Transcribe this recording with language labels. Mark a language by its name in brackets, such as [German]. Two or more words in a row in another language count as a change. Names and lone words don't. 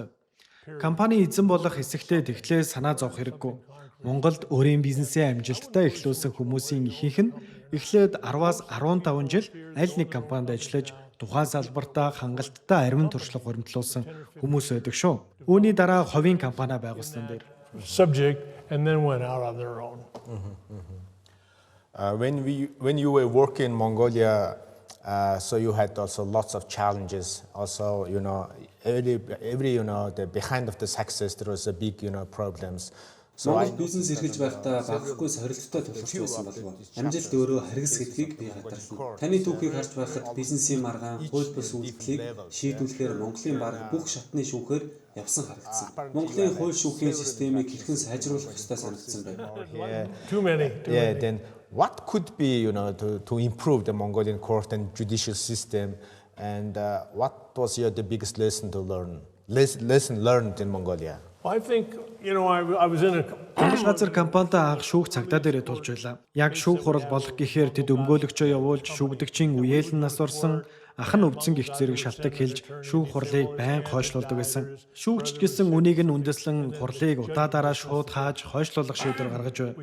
[Mongolian] Компани эзэн болох хэсэгтээ тэгтлээ санаа зовох хэрэггүй. Монголд өөрийн бизнесээ амжилттай эхлүүлсэн хүмүүсийн ихэнх нь эхлээд 10-аас 15 жил аль нэг компанид ажиллаж тухайн салбартаа хангалттай ариун туршлага хуримтлуулсан хүмүүс байдаг шүү. Үүний дараа хувийн компани байгуулсан дээр [English] subject and then went out on their own. When you were working in Mongolia, so you had also lots of challenges. Also, every the behind of the success there was a big problems. So [Mongolian] Монгол бизнес эрхэлж байхдаа багахгүй сорилттой тулгарч байсан болов. Амжилт өөрөө харгас гэдгийг би гадарлана. Таны түүхийг харж байхад бизнесийн маргаан, хууль бус үйлдэлийг шийдвэрлэхээр Монголын бараг бүх шатны шүүхээр явсан харагдсан. Монголын хууль шүүхийн системийг хэрхэн сайжруулах ёстой санагдсан байна. [English] Too many. yeah, then what could be to improve the Mongolian court and judicial system, and what was the biggest lesson learned in Mongolia? Well, I think, I was in a [Mongolian] Монгол газар компанитай анх шүүх цагдаа дээрээ тулж байлаа. Яг шүүх хурал болох гэхээр тэд өмгөөлөгчөө явуулж шүүгдэгчийн үеэлн нас орсон ах нь өвдсөн гих зэрэг шалтак хэлж шүүх хурлыг байнга хойшлуулдаг байсан. Шүүгчд гэсэн үнийг нь үндэслэн хурлыг удаадараа шууд хааж хойшлуулах шийдвэр гаргаж байв.